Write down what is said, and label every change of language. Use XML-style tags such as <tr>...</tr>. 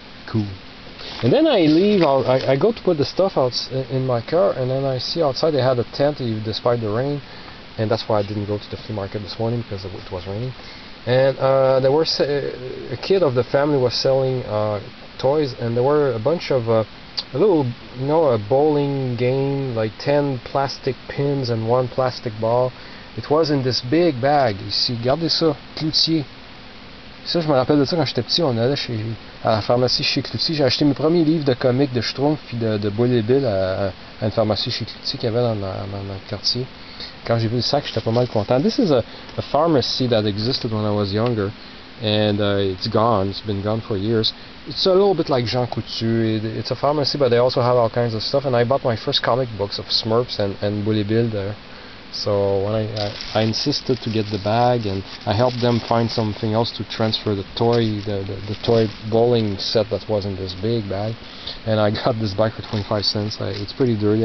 <en>Cool. And then I leave, I go to put the stuff out in my car, and then I see outside they had a tent despite the rain, and that's why I didn't go to the flea market this morning, because it was raining. And there were a kid of the family was selling toys, and there were a bunch of a little, a bowling game, like 10 plastic pins and 1 plastic ball. It was in this big bag.</en> <fr>Ici, regardez ça,</fr> <en>Cloutier.</en> <fr>Ça, je me rappelle de ça quand j'étais petit. On allait à la pharmacie chez Cloutier. J'ai acheté mes premiers livres de comics de Schtroumpf puis de Boule et Bill à une pharmacie chez Cloutier qu'il y avait dans le quartier. Quand j'ai vu le sac, j'étais pas mal content.</fr> <en>This is a pharmacy that existed when I was younger, and it's gone. It's been gone for years. It's a little bit like Jean Coutu. It's a pharmacy, but they also have all kinds of stuff. And I bought my first comic books of Smurfs and Boule et Bill there. So when I insisted to get the bag, and I helped them find something else to transfer the toy bowling set that was in this big bag, and I got this bag for 25 cents. It's pretty dirty.</en>